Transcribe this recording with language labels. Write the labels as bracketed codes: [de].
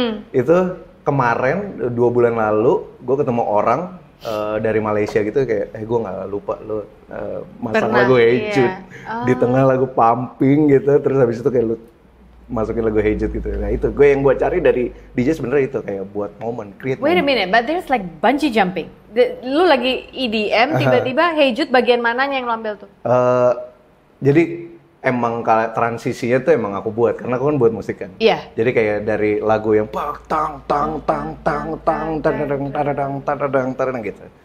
[id] Itu kemarin 2 bulan lalu gue ketemu orang dari Malaysia gitu kayak gue nggak lupa lo masang lagu Hey Jude di tengah lagu pumping gitu, terus habis itu kayak lu masukin lagu Hey Jude gitu. Nah itu gue yang gue cari dari DJ sebenarnya itu kayak buat momen, create [en] Wait a minute, but there's like bungee jumping. [id] Lu lagi EDM tiba-tiba Hey Jude bagian mananya yang lu ambil tuh? Jadi emang transisinya tuh emang aku buat karena aku kan buat musik kan. Iya. Jadi kayak dari lagu yang tang tang tang tang tang tang gitu.